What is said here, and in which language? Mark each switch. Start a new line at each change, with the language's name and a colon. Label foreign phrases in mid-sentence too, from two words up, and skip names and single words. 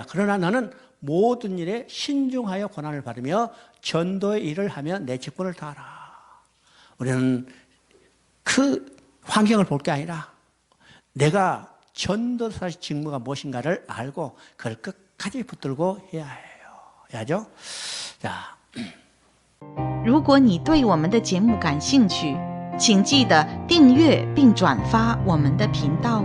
Korean: 그러나 너는 모든 일에 신중하여 고난을 받으며 전도의 일을 하며 내 직분을 다하라. 우리는 그 환경을 볼 게 아니라 내가 전도사의 직무가 무엇인가를 알고 그걸 끝까지 붙들고 해야죠. 자.
Chinese: 如果你对我们的节目感兴趣，请记得订阅并转发我们的频道哦。